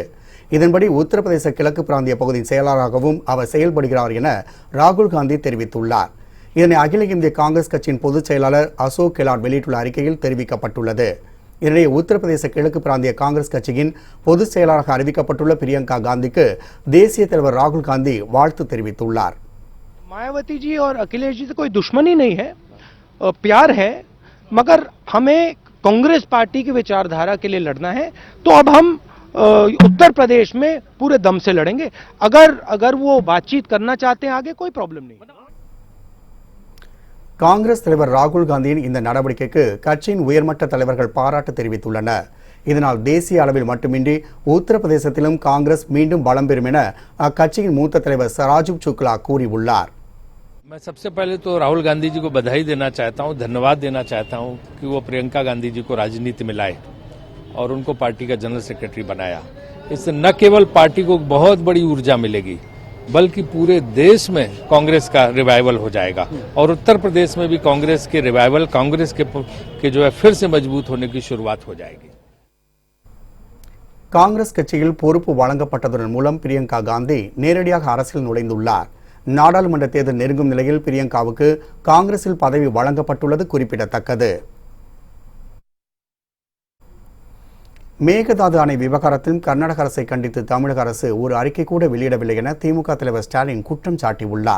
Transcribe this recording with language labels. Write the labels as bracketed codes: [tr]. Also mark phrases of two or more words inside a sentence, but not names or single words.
[ta] இதன்படி உத்தரப்பிரதேச கிழக்கு பிராந்திய பகுதியின் செயலாளராகவும் அவர் செயல்படுகிறார் என ராகுல் காந்தி தெரிவித்துள்ளார். இதனை அகில இந்திய காங்கிரஸ் கட்சியின் பொதுச் செயலாளர் அசோக் கெலாட் வெளியிட்டுள்ள அறிக்கையில் தெரிவிக்கப்பட்டுள்ளது. இதனிடையே உத்தரப்பிரதேச கிழக்கு பிராந்திய காங்கிரஸ் கட்சியின் பொதுச் செயலாளராக அறிவிக்கப்பட்டுள்ள பிரியங்கா காந்திக்கு தேசிய தலைவர் ராகுல் காந்தி வாழ்த்து தெரிவித்துள்ளார். [hi] मायावती जी और अखिलेश जी से कोई दुश्मनी नहीं है. प्यार है, मगर हमें कांग्रेस पार्टी की विचारधारा के लिए लड़ना है, तो अब हम उत्तर प्रदेश में पूरे दम से लड़ेंगे। अगर वो बातचीत करना चाहते हैं आगे, कोई प्रॉब्लम नहीं। [ta] காங்கிரஸ் தலைவர் ராகுல் காந்தியின் இந்த நடவடிக்கைக்கு கட்சியின் உயர்மட்ட தலைவர்கள் பாராட்டு தெரிவித்துள்ளனர். இதனால் தேசிய அளவில் மட்டுமின்றி உத்தரப்பிரதேசத்திலும் காங்கிரஸ் மீண்டும் பலம் பெறும் என அக்கட்சியின் மூத்த தலைவர் ராஜீவ் சுக்லா கூறியுள்ளார். [hi] मैं सबसे पहले तो राहुल गांधी जी को बधाई देना चाहता हूं, धन्यवाद देना चाहता हूं कि वो प्रियंका गांधी जी को राजनीति में लाए और उनको पार्टी का [en] general secretary [hi] बनाया। इससे न केवल पार्टी को बहुत बड़ी ऊर्जा मिलेगी, बल्कि पूरे देश में कांग्रेस का रिवाइवल हो जाएगा और उत्तर प्रदेश में भी कांग्रेस के रिवाइवल, कांग्रेस के जो है फिर से मजबूत होने की शुरुआत हो जाएगी. [ta] காங்கிரஸ் கட்சியில் பொறுப்பு வழங்கப்பட்டதன் மூலம் பிரியங்கா காந்தி நேரடியாக அரசியல் நுழைந்துள்ளார். நாடாளுமன்ற தேர்தல் நெருங்கும் நிலையில் பிரியங்காவுக்கு காங்கிரஸில் பதவி வழங்கப்பட்டுள்ளது குறிப்பிடத்தக்கது. மேகதாது அணை விவகாரத்தில் கர்நாடக அரசை கண்டித்து தமிழக அரசு ஒரு அறிக்கை கூட வெளியிடவில்லை என திமுக தலைவர் ஸ்டாலின் குற்றம் சாட்டியுள்ளார்.